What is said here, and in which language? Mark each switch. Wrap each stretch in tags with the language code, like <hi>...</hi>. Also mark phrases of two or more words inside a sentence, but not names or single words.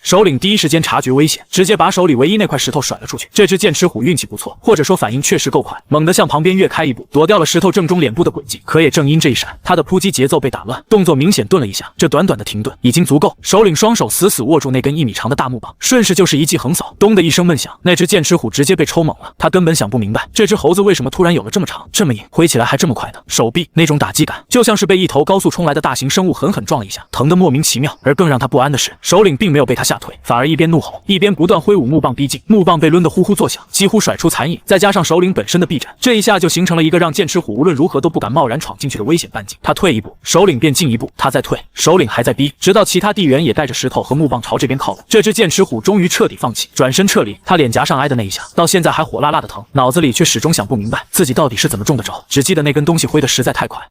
<zh>首領第一時間察覺危險，直接把手裡唯一那塊石頭甩了出去。這隻劍齒虎運氣不錯，或者說反應確實夠快，猛地向旁邊躍開一步，躲掉了石頭正中臉部的軌跡。可也正因這一閃，他的撲擊節奏被打亂，動作明顯頓了一下。這短短的停頓已經足夠。首領雙手死死握住那根1米長的大木棒，順勢就是一記橫掃，咚的一聲悶響，那隻劍齒虎直接被抽懵了。他根本想不明白，這隻猴子為什麼突然有了這麼長、這麼硬，揮起來起來還這麼快呢。手臂那種打擊感，就像是被一頭高速衝來的大型生物狠狠撞了一下，疼得莫名其妙。而更讓他不安的是，首领并没有被他吓退，反而一邊怒吼，一邊不斷揮舞木棒逼近。木棒被抡得呼呼作響，幾乎甩出残影，再加上首領本身的臂展，這一下就形成了一個讓劍齒虎無論如何都不敢貿然闖進去的危險半徑。他退一步，首領便進一步；他再退，首領還在逼，直到其他地緣也帶着石頭和木棒朝這邊靠攏。這只劍齒虎終於徹底放棄，轉身撤離。他臉頰上挨的那一下，到現在還火辣辣的疼，腦子裡卻始終想不明白自己到底是怎麼中的招，只記得那根東西揮得實在太快。</zh>